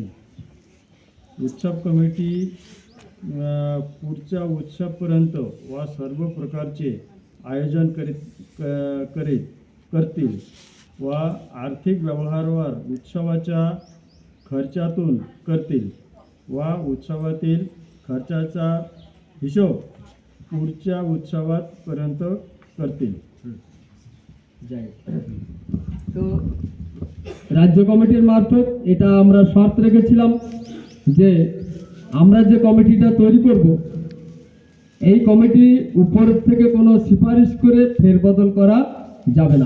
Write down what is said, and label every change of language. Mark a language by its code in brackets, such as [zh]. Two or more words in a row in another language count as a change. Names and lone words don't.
[mr] उत्सव कमिटी पुढच्या उत्सवपर्यंत सर्व प्रकारचे आयोजन करतील। व आर्थिक व्यवहारावर उत्सवाच्या खर्चातून करतील व उत्सवातील खर्चाचा हिशोब पुढच्या उत्सवापर्यंत करतील। [bn] তো রাজ্য কমিটির মারফত এটা আমরা শর্ত রেখেছিলাম যে আমরা যে কমিটিটা তৈরি করব এই কমিটি উপর থেকে কোনো সুপারিশ করে ফেরবদল করা যাবে না।